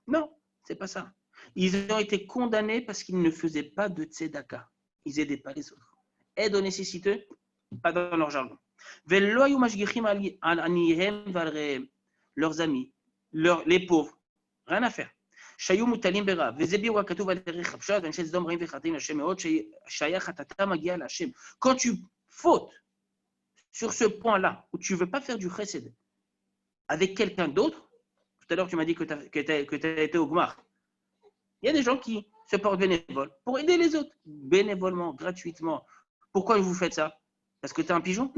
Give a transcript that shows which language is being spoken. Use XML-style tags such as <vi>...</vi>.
<fr>Non, c'est pas ça. Ils ont été condamnés parce qu'ils ne faisaient pas de tzedaka. Ils n'aidaient pas les autres. Aide aux nécessiteux, pas dans leur jargon.</fr> <he>Velo hayou mashgichim al anihem valrehem,</he> <fr>leurs amis, les pauvres, rien à faire.</fr> <he>שהיו מוטלים ברעב, וזה ביאור הכתוב על דרך הפשט, ואנשי סדום רעים וחטאים להשם מאוד, שהיה חטאתם מגיעה להשם.</he> <fr>Quand tu fautes sur ce point-là, où tu ne veux pas faire du chesed avec quelqu'un d'autre, tout à l'heure tu m'as dit que tu as été au Gmar, il y a des gens qui se portent bénévoles pour aider les autres, bénévolement, gratuitement. Pourquoi vous faites ça? Parce que tu es un pigeon?</fr>